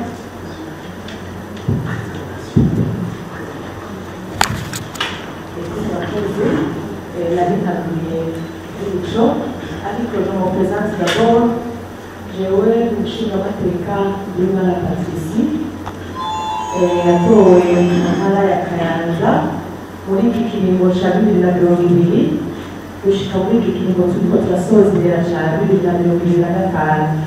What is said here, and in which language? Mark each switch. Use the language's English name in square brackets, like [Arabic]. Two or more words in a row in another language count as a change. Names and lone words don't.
[Rundi] nabitabiriye umuco ariko [French] je me présente d'abord [Rundi] jewe umushingamateka w'Imana Patricie yatowe mu ntara ya Kayanza muri iki kiringo ca 2020 gushika muri iki kiringo turiko turasozera ca 2025